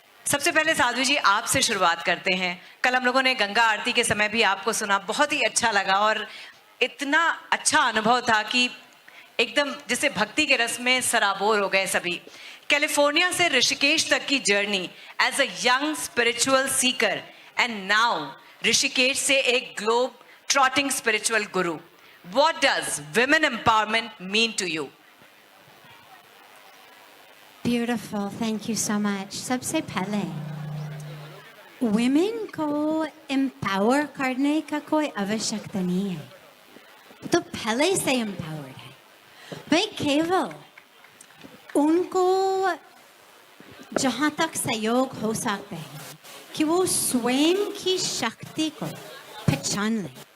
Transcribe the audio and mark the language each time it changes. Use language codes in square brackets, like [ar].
[hi] सबसे पहले साधु जी आपसे शुरुआत करते हैं। कल हम लोगों ने गंगा आरती के समय भी आपको सुना, बहुत ही अच्छा लगा और इतना अच्छा अनुभव था कि एकदम जैसे भक्ति के रस में सराबोर हो गए सभी। कैलिफोर्निया से ऋषिकेश तक की [en] journey as a young spiritual seeker and now [hi] Rishikesh से एक globe trotting spiritual Guru, [en] What does women empowerment mean to you? Beautiful, thank you so much. [hi] सबसे पहले women को empower करने का कोई आवश्यकता नहीं है, तो पहले से empowered है। भाई केवल उनको जहाँ तक सहयोग हो सकता है कि वो स्वयं की शक्ति को पहचान ले।